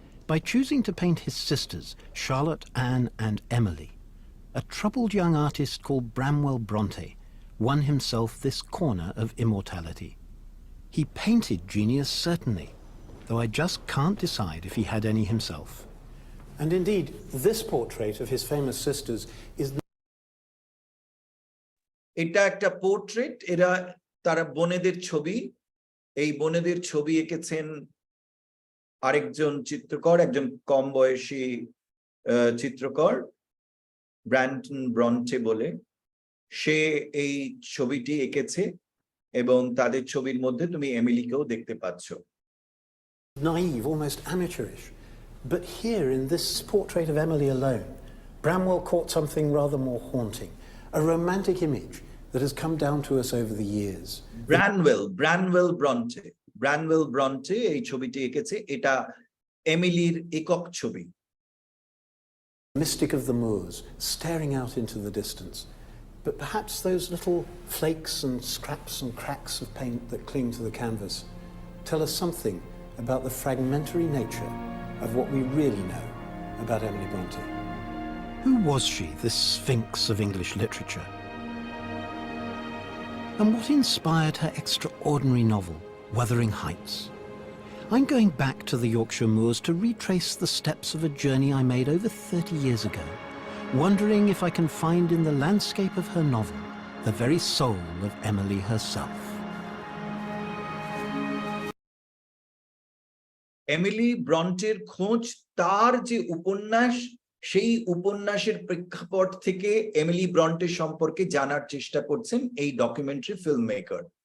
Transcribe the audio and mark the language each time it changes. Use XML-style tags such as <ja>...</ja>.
<en>By choosing to paint his sisters, Charlotte, Anne and Emily, a troubled young artist called Bramwell Bronte won himself this corner of immortality. He painted genius, certainly, though I just can't decide if he had any himself. And indeed, this portrait of his famous sisters is</en> <bn>এটা একটা portrait, এরা তারা বোনেদের ছবি। এই বোনেদের ছবি এঁকেছেন আরেকজন চিত্রকর, একজন কম বয়সী চিত্রকর, ব্র্যান্টন ব্রন্টে বলে। সে এই ছবিটি এঁকেছে এবং তাদের ছবির মধ্যে তুমি এমিলিকেও দেখতে পাচ্ছ।</bn> <en>naive, almost amateurish. But here in this portrait of Emily alone, Bramwell caught something rather more haunting, a romantic image that has come down to us over the years.</en> <bn>ব্রানওয়েল ব্রন্টে এই ছবিটি এঁকেছে, এটা এমিলির একক ছবি।</bn> <en>Mystic of the moors, staring out into the distance. But perhaps those little flakes and scraps and cracks of paint that cling to the canvas tell us something about the fragmentary nature of what we really know about Emily Bronte. Who was she, this sphinx of English literature? And what inspired her extraordinary novel, Wuthering Heights? I'm going back to the Yorkshire moors to retrace the steps of a journey I made over 30 years ago, wondering if I can find in the landscape of her novel the very soul of Emily herself.</en> <bn>Emily ব্রন্টের খোঁজ, তার যে উপন্যাস, সেই উপন্যাসের প্রেক্ষাপট থেকে Emily ব্রন্টে সম্পর্কে জানার চেষ্টা করছেন এই ডকুমেন্টারি ফিল্ম মেকার।</bn>